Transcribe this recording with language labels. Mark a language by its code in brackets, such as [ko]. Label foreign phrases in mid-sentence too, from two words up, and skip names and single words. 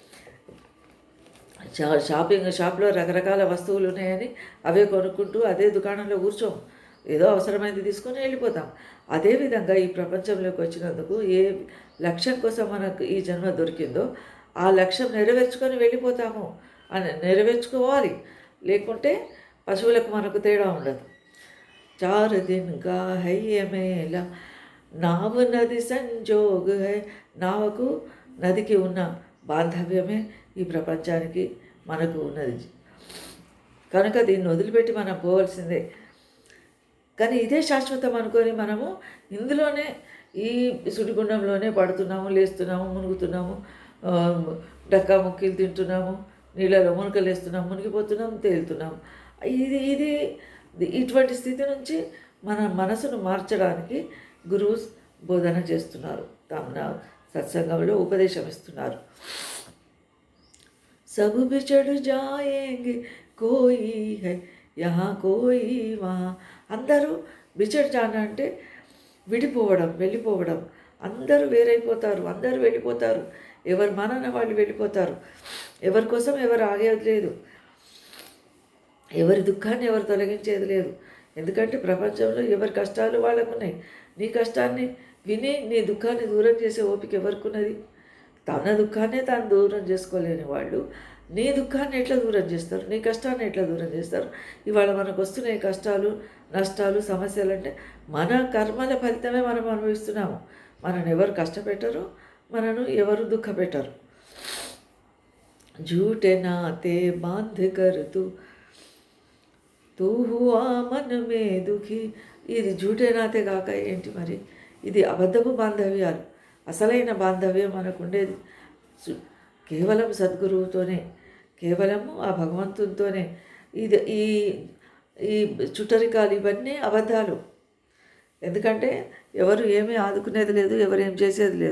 [te] షాప్లో రకరకాల వస్తువులు ఉన్నాయని అవే కొనుక్కుంటూ అదే దుకాణంలో కూర్చోము, ఏదో అవసరమైంది తీసుకొని వెళ్ళిపోతాం. అదేవిధంగా ఈ ప్రపంచంలోకి వచ్చినందుకు ఏ లక్ష్యం కోసం మనకు ఈ జన్మ దొరికిందో ఆ లక్ష్యం నెరవేర్చుకొని వెళ్ళిపోతాము అని నెరవేర్చుకోవాలి. లేకుంటే పశువులకు మనకు తేడా ఉండదు. [hi] 4 दिन का है ये मेला नाव नदी संजोग है. [te] నావకు నదికి ఉన్న బాంధవ్యమే ఈ ప్రపంచానికి మనకు ఉన్నది. కనుక దీన్ని వదిలిపెట్టి మనం పోవాల్సిందే. కానీ ఇదే శాశ్వతం అనుకొని మనము ఇందులోనే ఈ సుడిగుండంలోనే పడుతున్నాము, లేస్తున్నాము, మునుగుతున్నాము, డక్కా ముక్కీలు తింటున్నాము, నీళ్ళలో మునకలేస్తున్నాము, మునిగిపోతున్నాము, తేలుతున్నాము. ఇది ఇటువంటి స్థితి నుంచి మన మనసును మార్చడానికి గురువు బోధన చేస్తున్నారు. సత్సంగంలో ఉపదేశం ఇస్తున్నారు. [hi] सब बिछड़ जाएंगे कोई है यहाँ कोई वहाँ. [te] అందరూ [hi] बिछड़ जाना [te] అంటే విడిపోవడం, వెళ్ళిపోవడం. అందరూ వేరైపోతారు, అందరూ వెళ్ళిపోతారు. ఎవరు మనన వాళ్ళు వెళ్ళిపోతారు. ఎవరి కోసం ఎవరు ఆగేది లేదు, ఎవరి దుఃఖాన్ని ఎవరు తొలగించేది లేదు. ఎందుకంటే ప్రపంచంలో ఎవరి కష్టాలు వాళ్ళకు ఉన్నాయి. నీ కష్టాన్ని విని నీ దుఃఖాన్ని దూరం చేసే ఓపిక ఎవరికి ఉన్నది? తన దుఃఖాన్నే తాను దూరం చేసుకోలేని వాళ్ళు నీ దుఃఖాన్ని ఎట్లా దూరం చేస్తారు? నీ కష్టాన్ని ఎట్లా దూరం చేస్తారు? ఇవాళ మనకు వస్తున్న కష్టాలు, నష్టాలు, సమస్యలు అంటే మన కర్మల ఫలితమే మనం అనుభవిస్తున్నాము. మనను ఎవరు కష్టపెట్టరు, మనను ఎవరు దుఃఖ పెట్టరు. [hi] झूठे नाते बांध कर तू हुआ मन में दुखी. [te] ఇది [hi] झूठे नाते [te] కాక ఏంటి మరి? ఇది అబద్ధపు బాంధవ్యాలు. అసలైన బాంధవ్యం మనకు ఉండేది కేవలం సద్గురువుతోనే, కేవలము ఆ భగవంతునితోనే. ఇది ఈ ఈ చుట్టరికాలు ఇవన్నీ అబద్ధాలు. ఎందుకంటే ఎవరు ఏమీ ఆదుకునేది లేదు, ఎవరు ఏం చేసేది లేదు.